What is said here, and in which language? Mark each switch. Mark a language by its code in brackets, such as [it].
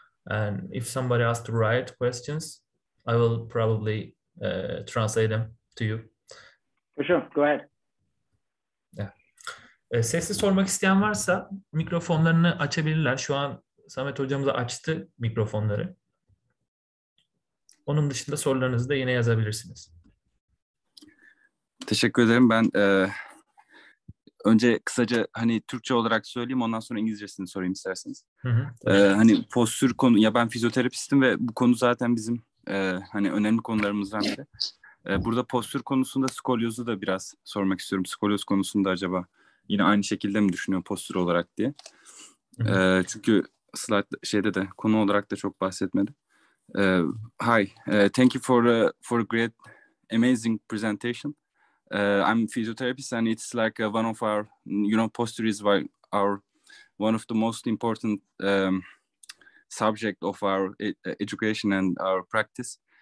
[en] And if somebody asks to write questions, I will probably translate them to you. For sure, go ahead. Yeah. [tr] Sesli sormak isteyen varsa mikrofonlarını açabilirler. Şu an Samet hocamız açtı mikrofonları. Onun dışında sorularınızı da yine yazabilirsiniz. Teşekkür ederim. Ben önce kısaca hani Türkçe olarak söyleyeyim, ondan sonra İngilizcesini sorayım isterseniz. Hani postür konu, ya ben fizyoterapistim ve bu konu zaten bizim hani önemli konularımızdan biri. Burada postür konusunda skolyozu da biraz sormak istiyorum. Skolyoz konusunda acaba yine aynı şekilde mi düşünüyor postür olarak diye. Çünkü slide şeyde de konu olarak da çok bahsetmedi. [en] Hi, thank you for a great, amazing presentation. I'm a physiotherapist, and it's like one of our, posture is our one of the most important subject of our education and our practice.